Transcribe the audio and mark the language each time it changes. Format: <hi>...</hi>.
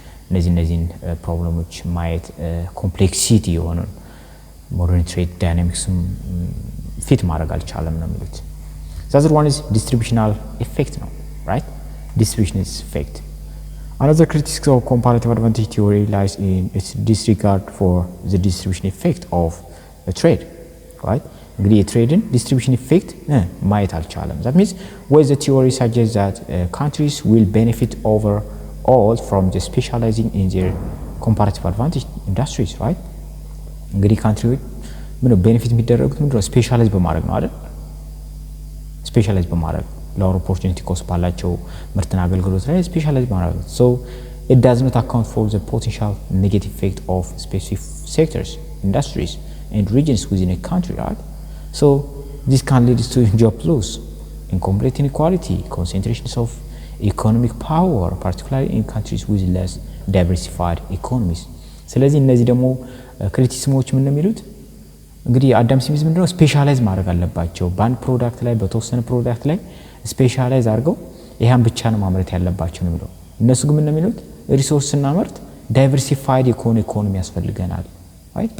<am>እንግዲህ እነዚህን ፕሮብለሞች ማየት ኮምፕሌክሲቲ የሆነ ሞደርን ትሬድ ዳይናሚክስም ፊት ማድረግ አልቻለም ነው የሚሉት።</am> <en>The other one is distributional effect</en> <am>ነው,</am> <en>right? Distribution effect. Another criticism of comparative advantage theory lies in its disregard for the distribution effect of a trade, right?</en> <am>እንግዲህ የትሬድን</am> <en>distribution effect</en> <am>ማየት አልቻለም.</am> <en>That means where the theory suggests that countries will benefit overall from the specializing in their comparative advantage industries, right?</en> <am>እንግዲህ ካንትሪዎች ምንድነው ቤኔፊት የሚደረጉት ምንድነው ስፔሻላይዝ በማድረግ ነው አይደል? ስፔሻላይዝ በማድረግ</am> <en>lower opportunity cost</en> <am>ባላቸው ምርትና አገልግሎት ላይ ስፔሻላይዝ በማድረግ ነው.</am> <en>So it does not account for the potential negative effect of specific sectors, industries and regions within a country, right? So this can lead to job loss, incomplete inequality, concentrations of economic power, particularly in countries with less diversified economies.</en> <am>ስለዚህ እነዚህ ደግሞ ክሪቲሲዝሞች ምን ነው የሚሉት እንግዲህ አዳም ስሚዝ ምንድነው ስፔሻላይዝ ማድረግ አለባቸው በአንድ ፕሮዳክት ላይ በተወሰነ ፕሮዳክት ላይ ስፔሻላይዝ አድርገው ይሄን ብቻ ነው ማምረት ያለባቸው ነው የሚለው። እነሱ ግን ምን ነው የሚሉት ሪሶርስ እና ምርት ዳይቨርሲፋይድ ኢኮኖሚ ያስፈልገናል፣</am> <en>right?</en>